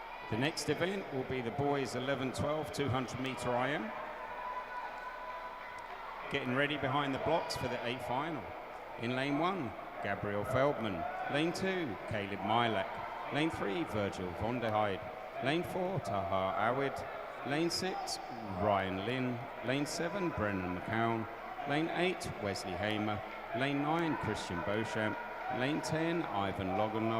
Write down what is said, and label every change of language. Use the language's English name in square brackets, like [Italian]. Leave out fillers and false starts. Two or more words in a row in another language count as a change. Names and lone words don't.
[English] The next event will be the boys 11-12 200-meter IM. Getting ready behind the blocks for the A final. In lane 1, Gabriel Feldman. Lane 2, Caleb Milak. Lane 3, Virgil von der Heide. Lane 4, Tahar Awid. Lane 6, Ryan Lynn. Lane 7, Brennan McCown. Lane 8, Wesley Hamer. Lane 9, Christian Beauchamp. Lane 10, Ivan Loganov.